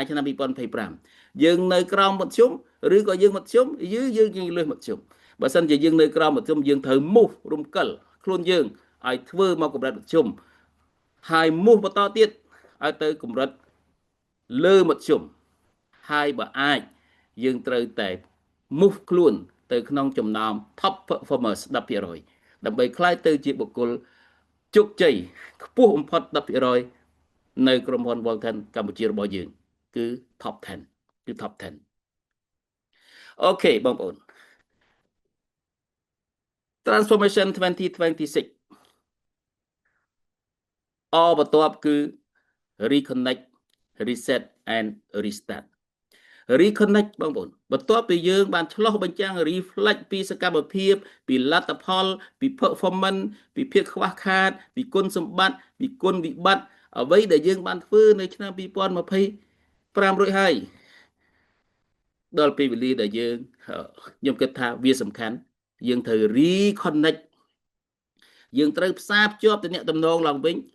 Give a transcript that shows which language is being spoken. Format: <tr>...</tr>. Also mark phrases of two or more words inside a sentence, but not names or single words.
<km>ឆ្នាំ2025យើងនៅក្រោមមធ្យមឬក៏យើងមធ្យមយើងលើសមធ្យមបើសិនជាយើងនៅក្រោមមធ្យ មយើងត្រូវមូសរំកិលខ្លួនយើងឲ្យធ្វើមកកម្រិតមធ្យមហើយមូសបន្តទៀតឲ្យទៅកម្រិតលើមធ្យមហើយបើអាចយើងត្រូវតែmove ខ្លួនទៅក្នុងចំណោម</km> <en>top performers</en> <km>10% ដើម្បីក្លាយទៅជាបុគ្គលជោគជ័យខ្ពស់បំផុត 10% នៅក្រុមហ៊ុន Walton កម្ពុជារបស់យើងគឺ top 10អូខេបងប្អូន Transformation 2026បន្ទាប់គឺ</km> <en>reconnect reset and restart reconnect</en> <km>បងប្អូនបន្ទាប់ពីយើងបានឆ្លោះបញ្ចាំង reflect ពីសកម្មភាពពីល ទ្ធផលពី performance ពីភាពខ្វះខាតពីគុណសម្បត្តិពីគុណវិបត្តិអ្វីដែលយើងបានធ្វើនៅឆ្នាំ2025រួចហើយដល់ពេលវេលាដែលយើងខ្ញុំគិតថាវាសំខាន់យើងត្រូវ reconnect យើងត្រូវផ្សារភ្ជាប់ទំនាក់ទំនងឡើងវិញ</km>